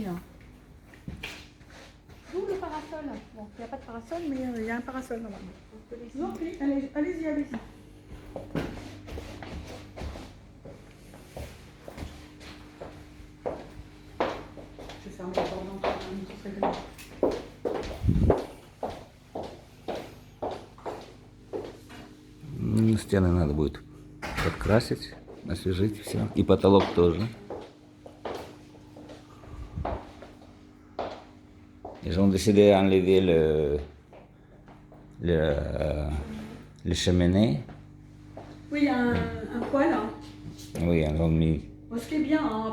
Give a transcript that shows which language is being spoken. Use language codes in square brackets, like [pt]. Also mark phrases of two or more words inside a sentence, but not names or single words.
[fr] Hein. D'où le parasol. Bon, il n'y a pas de parasol, mais il y a un parasol normalement. Non, allez-y, allez-y. Je ferme la porte d'entrée, ce serait bien. [ru] Стены надо будет подкрасить, освежить все. И потолок тоже. [fr] Ils ont décidé d'enlever le cheminée. Oui, il y a un poêle. Hein. Oui, ils l'ont mis. Bon, ce qui est bien, hein.